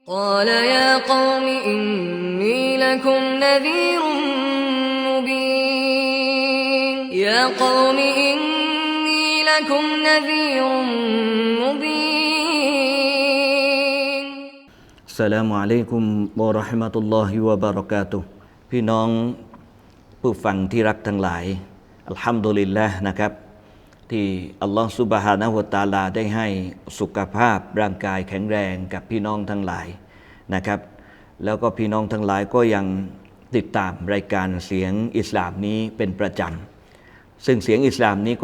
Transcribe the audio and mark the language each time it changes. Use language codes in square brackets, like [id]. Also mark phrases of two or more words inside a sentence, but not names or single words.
[ar] قال يا قوم إني لكم نذير مبين يا قوم إني لكم نذير مبين السلام عليكم ورحمة الله وبركاته [th] พี่น้องผู้ฟังที่รักทั้งหลาย [ar] الحمد لله [th] นะครับที่ [ar] الله سبحانه وتعالى [th] ได้ให้สุขภาพร่างกายแข็งแรงกับพี่น้องทั้งหลายนะครับแล้วก็พี่น้องทั้งหลายก็ยังติดตามรายการเสียงอิสลามนี้เป็นประจำซึ่งเสียงอิสลามนี้ก็